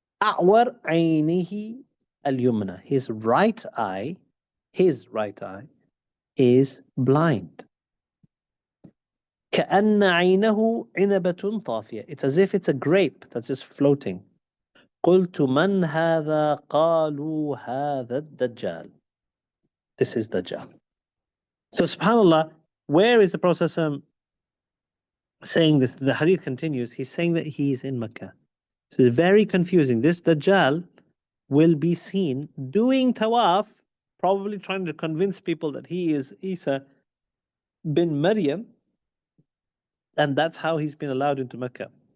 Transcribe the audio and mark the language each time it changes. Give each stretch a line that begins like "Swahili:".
Arabic: A'war aynihi al-yumna.
English: His right eye is blind.
Arabic: كأن عينه عنبة طافية.
English: It's as if it's a grape that's just floating.
Arabic: قلت من هذا؟ قالوا هذا الدجال.
English: This is Dajjal. So subhanAllah, where is the Prophet saying this. The hadith continues. He's saying that he is in Makkah. So it's very confusing. This Dajjal will be seen doing Tawāf, probably trying to convince people that he is Isa bin Maryam, and that's how he's been allowed into Mecca.